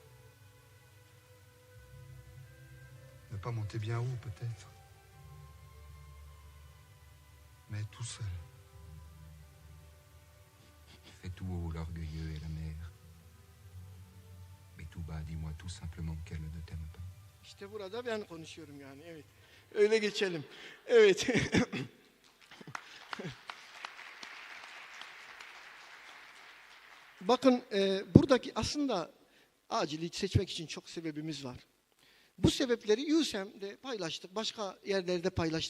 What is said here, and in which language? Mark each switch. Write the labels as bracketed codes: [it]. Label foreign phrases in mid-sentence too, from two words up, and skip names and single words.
[fr] Ne pas monter bien haut, peut-être, mais tout seul. Fais tout haut l'orgueilleux et la mère. Mais tout bas, dis-moi tout simplement qu'elle ne t'aime pas. [tr] İşte burada ben konuşuyorum yani, evet. Öyle geçelim. Evet. Bakın buradaki aslında acili seçmek için çok sebebimiz var. Bu sebepleri USM'de paylaştık, başka yerlerde paylaştık.